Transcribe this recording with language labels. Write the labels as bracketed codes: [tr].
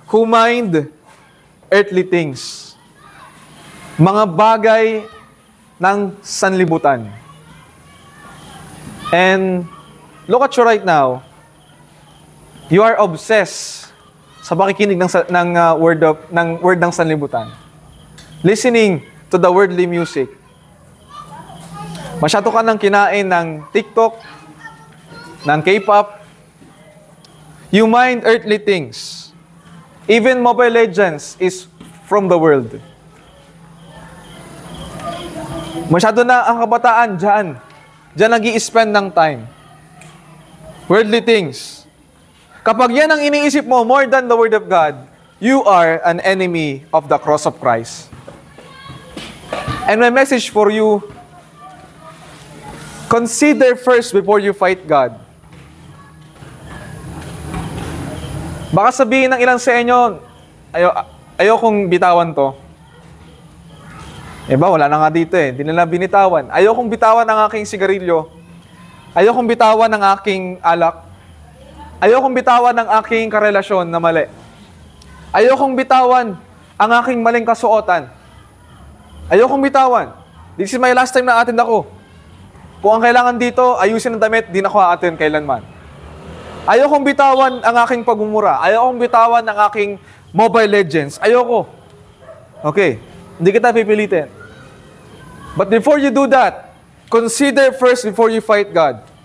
[en] Who mind earthly things. [tl] Mga bagay ng sanlibutan. [en] And look at you right now. You are obsessed [tl] sa pakikinig ng word ng sanlibutan. [en] Listening to the worldly music. [tl] Masyado ka nang kinain ng TikTok, ng K-pop. [en] You mind earthly things. Even Mobile Legends is from the world. [tl] Masyado na ang kabataan dyan. Dyan nag-i-spend ng time. [en] Worldly things. [tl] Kapag yan ang iniisip mo [en] more than the Word of God, you are an enemy of the cross of Christ. And my message for you, consider first before you fight God. [tl] Baka sabihin ng ilang sa inyo, ayokong bitawan to. Wala na nga dito eh. Hindi nila binitawan. Ayokong bitawan ang aking sigarilyo. Ayokong bitawan ang aking alak. Ayokong bitawan ang aking karelasyon na mali. Ayokong bitawan ang aking maling kasuotan. Ayokong bitawan. [en] This is my last time [tl] na attend ako. Kung ang kailangan dito, ayusin ang damit, di na ako a-attend kailanman. Ayokong bitawan ang aking pagmumura. Ayokong bitawan ang aking Mobile Legends. Ayoko. Okay, hindi kita pipilitin. [en] But before you do that, consider first before you fight God.